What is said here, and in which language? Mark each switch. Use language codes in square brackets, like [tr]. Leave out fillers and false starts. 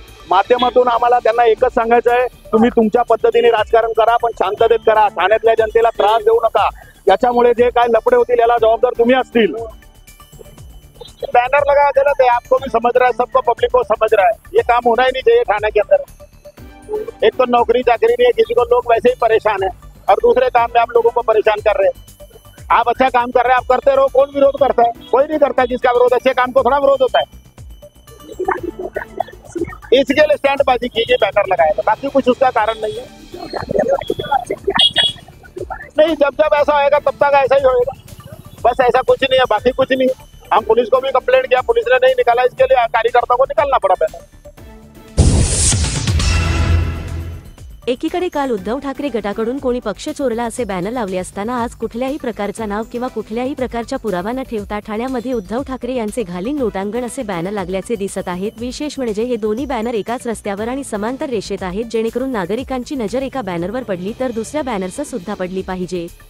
[mr] माध्यमातून आम्हाला त्यांना एकच सांगायचं आहे, तुम्ही तुमच्या पद्धतीने राजकारण करा पण शांततेत करा. ठाण्यातल्या जनतेला त्रास देऊ नका. याच्यामुळे जे काय लफडे होतील याला जबाबदार तुम्ही असतील. [hi] बैनर लगाया गलत है, आपको भी समझ रहा है, सबको पब्लिक को समझ रहा है. ये काम होना ही नहीं चाहिए थाने के अंदर. एक तो नौकरी चाकरी नहीं है किसी को, लोग वैसे ही परेशान है और दूसरे काम में आप लोगों को परेशान कर रहे हैं. आप अच्छा काम कर रहे हैं, आप करते रहो. कौन विरोध करता है? कोई नहीं करता. जिसका विरोध अच्छे काम को थोड़ा विरोध होता है. इसके लिए स्टैंडबाजी कीजिए, बैनर लगाए, तो बाकी कुछ उसका कारण नहीं है. नहीं, जब ऐसा होएगा तब तक ऐसा ही होएगा. बस ऐसा कुछ नहीं है, बाकी कुछ नहीं है. हम पुलिस को भी कंप्लेंट किया, पुलिस ने नहीं निकाला. इसके लिए कार्यकर्ता को निकालना पड़ा बैनर. [mr] एकीकडे काल उद्धव ठाकरे गटाकडून कोणी पक्ष चोरला असे बॅनर लावले असताना आज कुठल्याही प्रकारचा नाव किंवा कुठल्याही प्रकारच्या पुरावा न ठेवता ठाण्यामध्ये उद्धव ठाकरे यांचे घालीन लोटांगण असे बॅनर लागल्याचे दिसत आहेत. विशेष म्हणजे हे दोन्ही बॅनर एकाच रस्त्यावर आणि समांतर रेषेत आहेत, जेणेकरून नागरिकांची नजर एका बॅनरवर पडली तर दुसऱ्या बॅनरचं सुद्धा पडली पाहिजे.